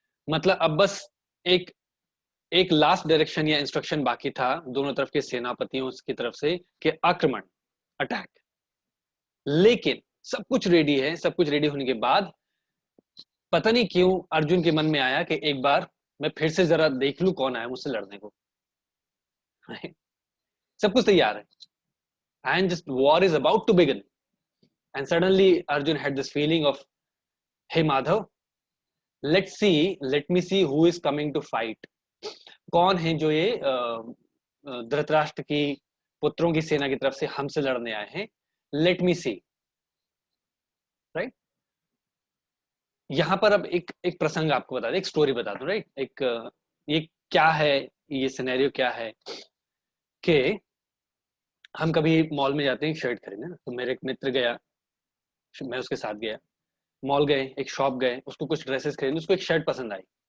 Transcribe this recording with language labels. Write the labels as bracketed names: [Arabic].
[Hindi] मतलब अब बस एक एक लास्ट डायरेक्शन या इंस्ट्रक्शन बाकी था दोनों तरफ के सेनापतियों की तरफ से कि आक्रमण, अटैक. लेकिन सब कुछ रेडी है. सब कुछ रेडी होने के बाद पता नहीं क्यों अर्जुन के मन में आया कि एक बार मैं फिर से जरा देख लूं कौन आया मुझसे लड़ने को. सब कुछ तैयार है [English] and just war is about to begin, and suddenly Arjun had this feeling of, hey Madhav, let me see who is coming to fight. [Hindi] कौन है जो ये धृतराष्ट्र की पुत्रों की सेना की तरफ से हमसे लड़ने आए हैं, [English] Let me see. [Hindi] राइट. यहां पर अब एक प्रसंग आपको बता दे, एक स्टोरी बता दूं. राइट. ये क्या है, ये सिनेरियो क्या है कि हम कभी मॉल में जाते हैं शर्ट खरीदने ना, तो मेरे एक मित्र गया, मैं उसके साथ गया, मॉल गए, एक शॉप गए, उसको कुछ ड्रेसेस खरीदने, उसको एक शर्ट पसंद आई.